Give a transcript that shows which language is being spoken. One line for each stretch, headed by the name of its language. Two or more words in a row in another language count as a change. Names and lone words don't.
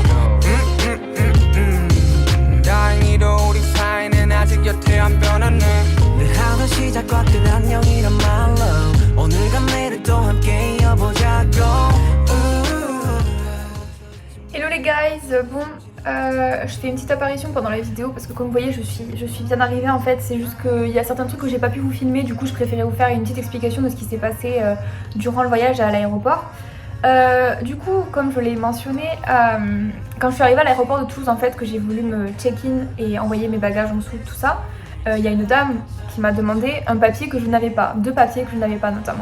Korean: 다행히도 우리 사이는 아직 여태 안 변했네 늘 하던 시작과 끝 안녕이란 말로 오늘과 내일을 또 함께 이어보자고
French: Hello les guys, bon, je fais une petite apparition pendant la vidéo parce que comme vous voyez je suis bien arrivée en fait, c'est juste qu'il y a certains trucs que j'ai pas pu vous filmer, du coup je préférais vous faire une petite explication de ce qui s'est passé durant le voyage à l'aéroport. Du coup, comme je l'ai mentionné, quand je suis arrivée à l'aéroport de Toulouse en fait, que j'ai voulu me check-in et envoyer mes bagages en dessous, tout ça, il y a une dame qui m'a demandé un papier que je n'avais pas, 2 papiers que je n'avais pas notamment.